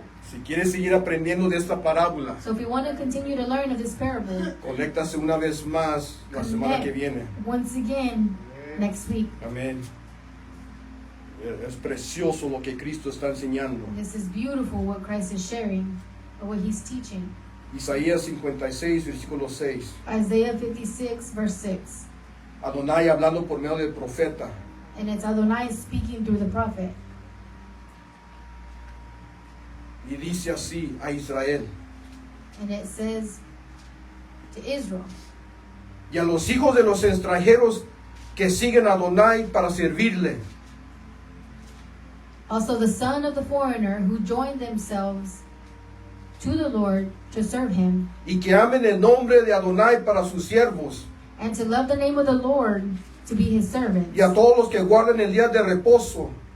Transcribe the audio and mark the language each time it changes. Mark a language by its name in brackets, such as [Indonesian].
[Spanish] Si quieres seguir aprendiendo de esta parábola, [English] So if you want to continue to learn of this parable, [Spanish] conéctase una vez más la semana que viene. [English] once again next week. [Spanish] Amén. Es precioso lo que Cristo está enseñando. [English] This is beautiful what Christ is sharing, or what he's teaching. [Spanish] Isaías 56, versículo 6. [English] Isaiah 56, verse 6. [Spanish] Adonai hablando por medio del profeta. [English] And it's Adonai speaking through the prophet. [Spanish] Y dice así a Israel. [English] And it says to Israel, [Spanish] Y a los hijos de los extranjeros que siguen a Adonai para servirle. [English] also the son of the foreigner who joined themselves to the Lord to serve him, [Spanish] Y que amen el nombre de Adonai para sus siervos. [English] and to love the name of the Lord to be his servants. [Spanish] Y a todos los que guarden el día de reposo.